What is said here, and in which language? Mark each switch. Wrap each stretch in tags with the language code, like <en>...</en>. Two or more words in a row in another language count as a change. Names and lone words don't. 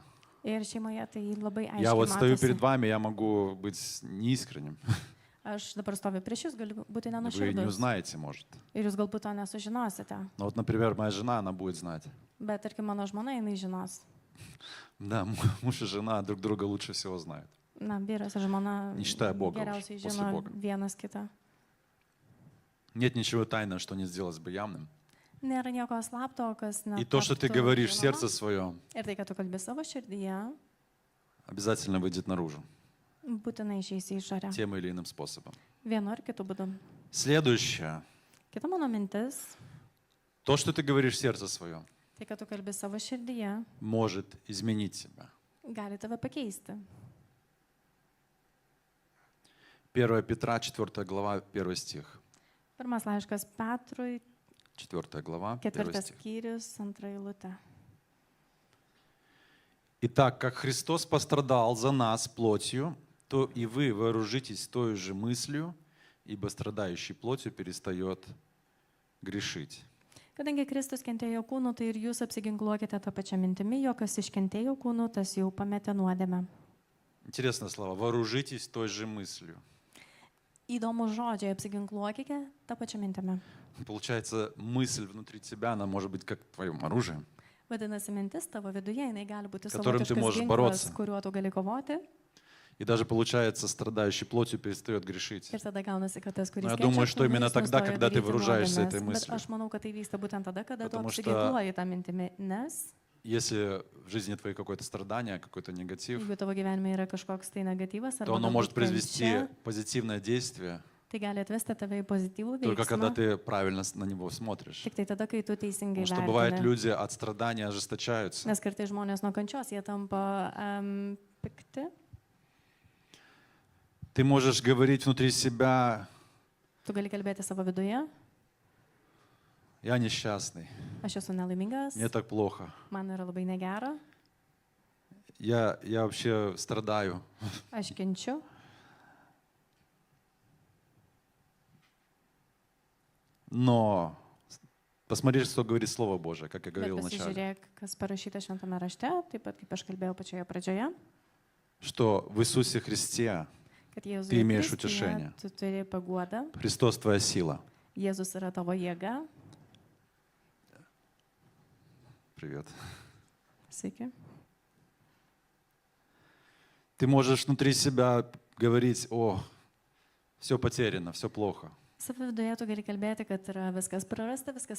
<lt>Ir šeimoje tai labai</lt> <ru>Я вот</ru> <lt>aiškiai</lt> <ru>стою перед</ru> <lt>matosi.</lt> <ru>вами, я могу быть неискренним.</ru> <lt>Aš dabar stoviu prieš jūs, galiu būti</lt> <ru>Вы не</ru> <lt>nenuširdus.</lt> <ru>узнаете, может.</ru> <lt>Ir jūs galbūt to nesužinosite.</lt> <ru>Но вот, например, моя жена, она будет знать.</ru> <lt>Bet tarkim, mano žmona, jinai žinos.</lt> <ru>Да, муж и жена друг друга лучше всего знают.</ru> <lt>Na, vyras ir žmona</lt> <ru>Не считая Бога</ru> <lt>geriausiai</lt> <ru>už, после</ru> <lt>žino</lt> <ru>Бога.</ru> <lt>vienas kitą.</lt> <ru>Нет ничего тайного, что не сделалось бы явным.</ru> <lt>Nėra nieko slapto, kas</lt> <ru>И то, что ты</ru> <lt>netaptų</lt> <ru>говоришь в</ru> <lt>žinoma.</lt> <ru>сердце своем,</ru> <lt>Ir tai, kad tu kalbi savo širdyje,</lt> <ru>обязательно выйдет наружу</ru> <lt>būtinai išeisi į išorę.</lt> <ru>тем или иным способом.</ru> <lt>Vienu ar kitu būdu.</lt> <ru>Следующее.</ru> <lt>Kita mano mintis,</lt> <ru>То, что ты говоришь в сердце своем,</ru> <lt>tai, kad tu kalbi savo širdyje,</lt> <ru>может изменить тебя.</ru> <lt>gali tave pakeisti.</lt> <ru>1 Петра, 4 глава, 1 стих.</ru> <lt>Pirmas laiškas Petrui,</lt> <ru>4 глава, 1</ru> <lt>ketvirtas</lt> <ru>стих.</ru> <lt>skyrius, antra eilutė.</lt> <ru>Итак, как Христос пострадал за нас плотью, то и вы вооружитесь той же мыслью, ибо страдающий плотью перестает грешить.</ru> <lt>Kadangi Kristus kentėjo kūnu, tai ir jūs apsiginkluokite tą pačią mintimį, jo kas iškentėjo kūnu, tas jau pametė nuodėmę.</lt> <ru>Интересное слово. Вооружитесь той же мыслью.</ru> <lt>Įdomu žodžiai, apsiginkluokite tą pačią mintimį.</lt> <ru>Получается, мысль внутри тебя, она может быть как твоим оружием.</ru> <lt>Vadinasi, mintis tavo viduje, jinai gali būti</lt> <ru>Которым ты</ru> <lt>savotiškas</lt> <ru>можешь</ru> <lt>ginklas,</lt> <ru>бороться.</ru> <lt>kuriuo tu gali kovoti.</lt> <ru>И даже получается, страдающий плотью перестает грешить.</ru> <lt>Ir tada gaunasi, kad tas, kuris</lt> <ru>Но я</ru> <lt>kenčia</lt> <ru>думаю, что</ru> <lt>kūnu,</lt> <ru>именно</ru> <lt>jis</lt> <ru>тогда,</ru> <lt>nustoja</lt> <ru>когда ты</ru> <lt>daryti</lt> <ru>вооружаешься</ru> <lt>nuodėmes.</lt> <ru>этой</ru> <lt>Bet</lt> <ru>мыслью.</ru> <lt>aš manau, kad tai vyksta būtent tada, kada tu</lt> <ru>Потому что-</ru> <lt>apsiginkluoji tą mintimį, nes</lt> <ru>Если в жизни твоей какое-то страдание, какой-то негатив,</ru> <lt>jeigu tavo gyvenime yra kažkoks tai negatyvas</lt> <ru>то</ru> <lt>arba</lt> <ru>оно может</ru> <lt>galbūt</lt> <ru>произвести</ru> <lt>kančia,</lt> <ru>позитивное действие</ru> <lt>tai gali atvesti tave į pozityvų</lt> <ru>только когда</ru> <lt>veiksmą.</lt> <ru>ты правильно на него смотришь.</ru> <lt>Tik tai tada, kai tu teisingai</lt> <ru>Потому что бывает,</ru> <lt>vertini.</lt> <ru>люди от страдания ожесточаются.</ru> <lt>Nes kartai žmonės nuo kančios, jie tampa pikti.</lt> <ru>Ты можешь говорить внутри себя,</ru> <lt>Tu gali kalbėti savo viduje.</lt> <ru>я несчастный,</ru> <lt>Aš esu nelaimingas,</lt> <ru>мне так плохо,</ru> <lt>man yra labai negera,</lt> <ru>я вообще страдаю.</ru> <lt>aš kenčiu.</lt> <ru>Но посмотри, что говорит Слово Божие, как я</ru> <lt>Bet</lt> <ru>говорил вначале.</ru> <lt>pasižiūrėk, kas parašyta šventame rašte, taip pat kaip aš kalbėjau pačioje pradžioje,</lt> <ru>Что в Иисусе Христе</ru> <lt>kad Jėzus</lt> <ru>Ты имеешь утешение.</ru> <lt>tu turi paguodą,</lt> <ru>Христос твоя сила.</ru> <lt>Jėzus yra tavo jėga.</lt> <ru>Привет.</ru> <lt>Sveiki.</lt> <ru>Ты можешь внутри себя говорить, о, все потеряно, все плохо.</ru> <lt>Savo viduje tu gali kalbėti, kad yra viskas prarasta, viskas</lt>